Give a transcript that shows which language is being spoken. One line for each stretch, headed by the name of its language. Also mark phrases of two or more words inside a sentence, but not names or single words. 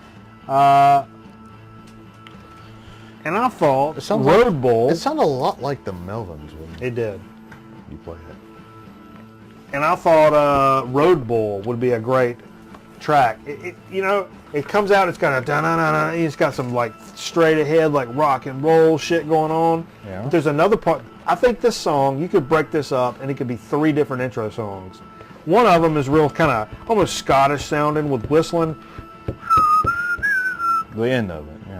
English: And I thought Road Bull. It sounded a lot like the Melvins when It did. you played it. And I thought Road Bull would be a great track. It comes out, it's got a da-na-na-na, it's got some like straight ahead like rock and roll shit going on. Yeah. But there's another part. I think this song, you could break this up and it could be 3 different intro songs. One of them is real kind of almost Scottish sounding with whistling. The end of it, yeah.